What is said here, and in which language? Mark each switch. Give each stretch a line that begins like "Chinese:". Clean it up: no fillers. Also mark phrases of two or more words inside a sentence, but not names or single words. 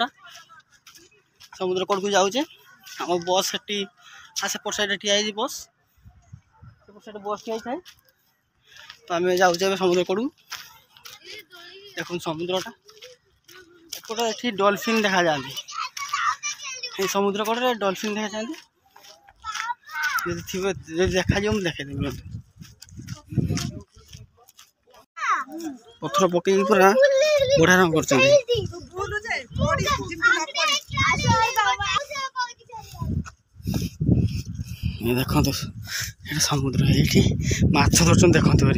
Odia: ସମୁଦ୍ର କଡ଼କୁ ଯାଉଛେ। ଆମ ବସ୍ ସେଠି ସେପଟ ସାଇଡ଼ରେ ଠିଆ ହେଇଛି ବସ୍। ସେପଟ ସାଇଡ଼ରେ ବସ୍ ଠିଆ ହେଇଥାଏ। ତ ଆମେ ଯାଉଛେ ଏବେ ସମୁଦ୍ର କଡ଼କୁ। ଦେଖନ୍ତୁ ସମୁଦ୍ରଟା ଏପଟେ ଏଠି ଡଲଫିନ୍ ଦେଖାଯାଆନ୍ତି। ଏଇ ସମୁଦ୍ର କଡ଼େ ଡଲଫିନ୍ দেখাযাନ୍ତି। যদি ଥିବେ ଯଦି ଦେଖାଯିବ ମୁଁ ଦେଖେଇଦେବି। ପଥର ପକେଇକି ପୁରା ବଢ଼ିଆ ରଙ୍ଗ କରୁଛନ୍ତି। ଦେଖନ୍ତୁ ଏଇଟା ସମୁଦ୍ର, ଏଇଠି ମାଛ ଧରୁଛନ୍ତି ଦେଖନ୍ତୁ ଭାରି।